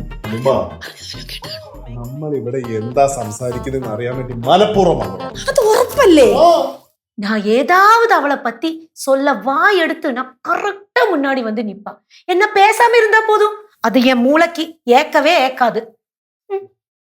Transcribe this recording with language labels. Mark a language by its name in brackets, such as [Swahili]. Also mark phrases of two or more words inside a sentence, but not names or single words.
[Malayalam] നമ്മൾ ഇവിടെ എന്താ സംസാരിക്കുന്നതെന്ന് അറിയാൻ വേണ്ടി മനഃപൂർവ്വമാണ്. അത് ഉറപ്പല്ലേ? [Tamil] நான் ஏதாவது அவளை பத்தி சொல்ல வாய் எடுத்து நான் கரெக்டா முன்னாடி வந்து நிப்பா. என்ன பேசாம இருந்தா போதும், அது என் மூளைக்கு ஏக்கவே ஏக்காது.